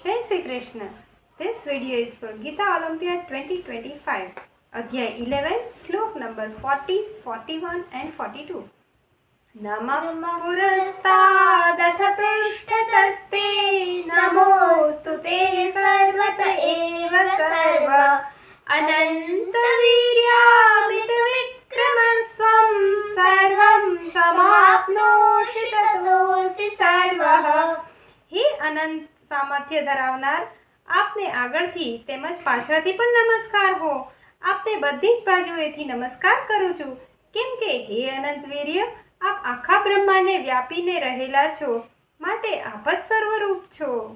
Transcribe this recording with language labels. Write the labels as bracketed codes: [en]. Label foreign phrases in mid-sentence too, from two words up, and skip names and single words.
[en] Shri Krishna. This video is for Gita Olympiad 2025. Adhyay 11, slok number 40, 41 and 42. [sa] नमः पुरस्तादथ पृष्ठतस्ते नमोस्तु ते सर्वत एव सर्व अनन्त वीर्यामित विक्रमस्त्वं सर्वं समाप्नोषि ततोसि सर्वः. [gu] હે અનંત સામર્થ્ય ધરાવનાર, આપને આગળથી તેમજ પાછળથી પણ નમસ્કાર હો. આપને બધી જ બાજુએથી નમસ્કાર કરું છું, કેમ કે હે અનંત વીર્ય, આપ આખા બ્રહ્માંડને વ્યાપીને રહેલા છો, માટે આપ જ સર્વરૂપ છો.